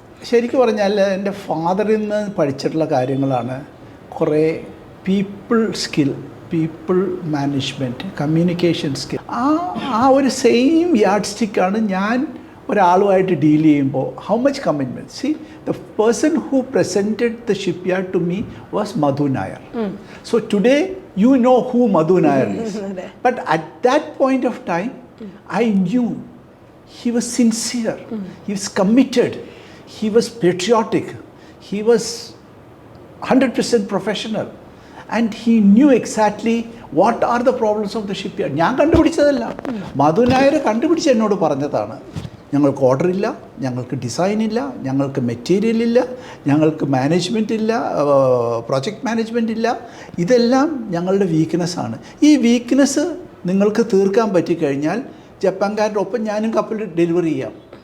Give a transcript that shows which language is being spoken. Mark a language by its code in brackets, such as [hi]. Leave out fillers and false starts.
[ml] ശരിക്കും പറഞ്ഞാൽ എൻ്റെ ഫാദറിൽ നിന്ന് പഠിച്ചിട്ടുള്ള കാര്യങ്ങളാണ്. കുറേ people skill, people management, communication skill. ആ ഒരു സെയിം യാർഡ് സ്റ്റിക്കാണ് ഞാൻ ഒരാളുമായിട്ട് ഡീൽ ചെയ്യുമ്പോൾ. [en] How much commitment. See the person who presented the shipyard to me was Madhu Nair. So today you know who Madhu Nair is. But at that point of time, I knew he was sincere, he was committed, he was patriotic, he was 100% professional, and he knew exactly what are the problems of the shipyard. [ml] ഞാൻ കണ്ടുപിടിച്ചതല്ല, മധു നായർ കണ്ടുപിടിച്ച് എന്നോട് പറഞ്ഞതാണ്. ഞങ്ങൾക്ക് order ഇല്ല, ഞങ്ങൾക്ക് design ഇല്ല, ഞങ്ങൾക്ക് material ഇല്ല, ഞങ്ങൾക്ക് മാനേജ്മെൻറ്റ് ഇല്ല, പ്രോജക്റ്റ് മാനേജ്മെൻറ്റ് ഇല്ല. ഇതെല്ലാം ഞങ്ങളുടെ വീക്ക്നെസ്സാണ്. ഈ വീക്ക്നെസ് നിങ്ങൾക്ക് തീർക്കാൻ പറ്റിക്കഴിഞ്ഞാൽ ജപ്പാൻകാരുടെ ഒപ്പം ഞാനും കപ്പൽ ഡെലിവറി ചെയ്യാം.